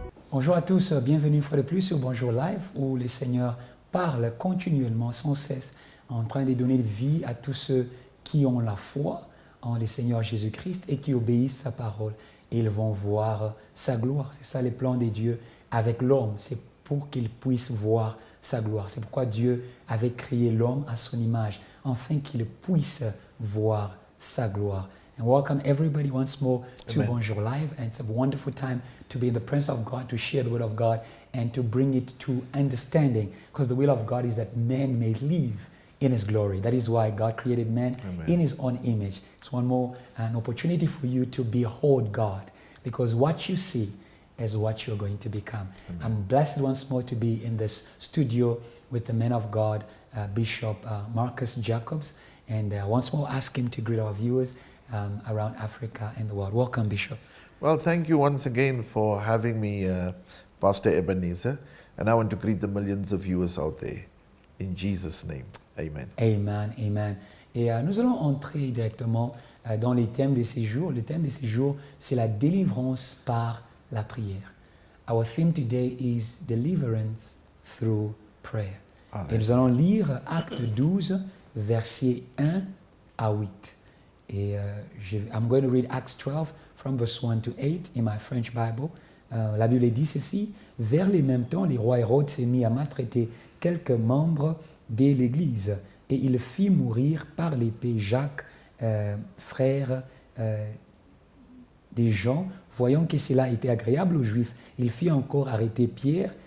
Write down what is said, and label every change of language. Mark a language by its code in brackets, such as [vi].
[fr] Bonjour à tous, bienvenue une fois de plus sur Bonjour Live où le Seigneur parle continuellement, sans cesse, en train de donner vie à tous ceux qui ont la foi en le Seigneur Jésus-Christ et qui obéissent sa parole. Et ils vont voir sa gloire. C'est ça le plan de Dieu avec l'homme, c'est pour qu'il puisse voir sa gloire. C'est pourquoi Dieu avait créé l'homme à son image, afin qu'il puisse voir sa gloire. [en] And welcome everybody once more to Amen. Bonjour Live. And it's a wonderful time to be in the presence of God, to share the word of God, and to bring it to understanding. Because the will of God is that man may live in his glory. That is why God created man Amen. in his own image. It's one more an opportunity for you to behold God. Because what you see is what you're going to become. Amen. I'm blessed once more to be in this studio with the man of God, Bishop Marcus Jacobs. And once more ask him to greet our viewers around Africa and the world. Welcome, Bishop. Well, thank you once again for having me, Pastor Ebenezer. And I want to greet the millions of viewers out there. In Jesus' name, amen. Amen, amen. [fr] Et nous allons entrer directement dans les thèmes de ces jours. Le thème de ces jours, c'est la délivrance par la prière. Our theme today is deliverance through prayer. Amen. Et nous allons lire Acte 12, versets 1 à 8. [en] Et I'm going to read Acts 12 from verse 1 to 8 in my French Bible. [fr] La Bible dit ceci: vers les mêmes temps, le roi Hérode s'est mis à maltraiter quelques membres de l'Église, et il fit mourir par l'épée Jacques, frère des gens. Voyant que cela était agréable aux Juifs, il fit encore arrêter Pierre.